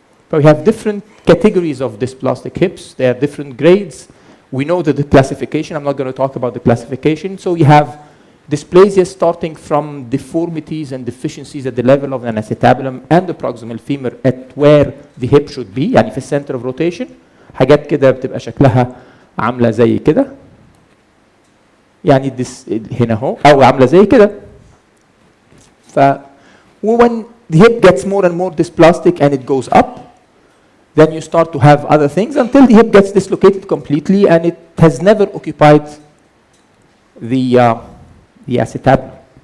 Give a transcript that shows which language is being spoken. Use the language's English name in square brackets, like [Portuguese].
[English] But we have different categories of dysplastic hips. They are different grades. We know the classification. I'm not going to talk about the classification. So we have dysplasia starting from deformities and deficiencies at the level of an acetabulum and the proximal femur at where the hip should be, [Arabic] يعني في [English] center of rotation. [Arabic] حاجات كده بتبقى شكلها عاملة زي كده. يعني هنا اهو أو عاملة زي كده. [English] When the hip gets more and more dysplastic and it goes up, then you start to have other things until the hip gets dislocated completely and it has never occupied the acetabulum.